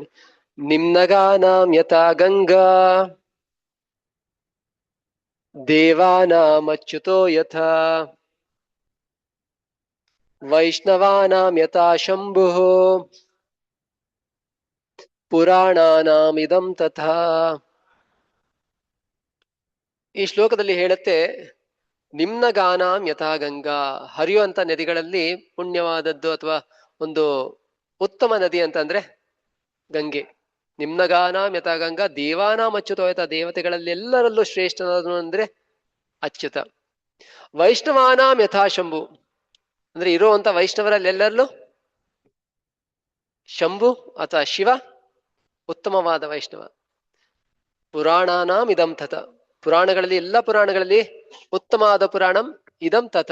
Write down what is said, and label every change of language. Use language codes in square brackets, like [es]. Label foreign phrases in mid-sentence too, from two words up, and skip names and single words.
[sa] ನಿಮ್ನಗಾನಾಂ ಯಥಾ ಗಂಗಾ ದೇವಾನಾಮಚ್ಯುತೋ ಯಥಾ ವೈಷ್ಣವಾನಾಂ ಯಥಾ ಶಂಭುಃ ಪುರಾಣಾನಾಮಿದಂ ತಥಾ. [kn] ಈ ಶ್ಲೋಕದಲ್ಲಿ ಹೇಳುತ್ತೆ, [sa] ನಿಮ್ನಗಾನಾಂ ಯಥಾ ಗಂಗಾ, [kn] ಹರಿಯುವಂತ ನದಿಗಳಲ್ಲಿ ಪುಣ್ಯವಾದದ್ದು ಅಥವಾ ಒಂದು ಉತ್ತಮ ನದಿ ಅಂತಂದ್ರೆ ಗಂಗೆ. [sa] ನಿಮ್ನಗಾನಾಂ ಯಥಾ ಗಂಗಾ ದೇವಾನಾಂ ಅಚ್ಯುತೋ ಯಥಾ, [kn] ದೇವತೆಗಳಲ್ಲಿ ಎಲ್ಲರಲ್ಲೂ ಶ್ರೇಷ್ಠನಾದನು ಅಂದ್ರೆ ಅಚ್ಯುತ. [sa] ವೈಷ್ಣವಾನಾಂ ಯಥಾ ಶಂಭು, [kn] ಅಂದ್ರೆ ಇರುವಂತ ವೈಷ್ಣವರಲ್ಲಿ ಎಲ್ಲರಲ್ಲೂ ಶಂಭು ಅಥವಾ ಶಿವ ಉತ್ತಮವಾದ ವೈಷ್ಣವ. [sa] ಪುರಾಣಾನಾಂ ಇದಂ ತಥ, [kn] ಪುರಾಣಗಳಲ್ಲಿ ಎಲ್ಲ ಪುರಾಣಗಳಲ್ಲಿ ಉತ್ತಮವಾದ [sa] ಪುರಾಣಂ ಇದಂ ತಥ.